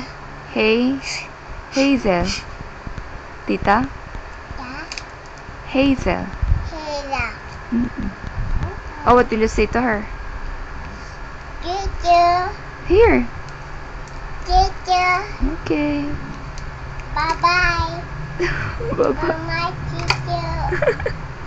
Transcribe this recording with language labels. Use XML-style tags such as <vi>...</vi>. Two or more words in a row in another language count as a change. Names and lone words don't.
<en>Hazel? Tita? Yeah. Hazel? Heather. Oh, what will you say to her? Teacher. Here. Teacher. Okay. Bye-bye. Bye-bye. Bye-bye, teacher.</en>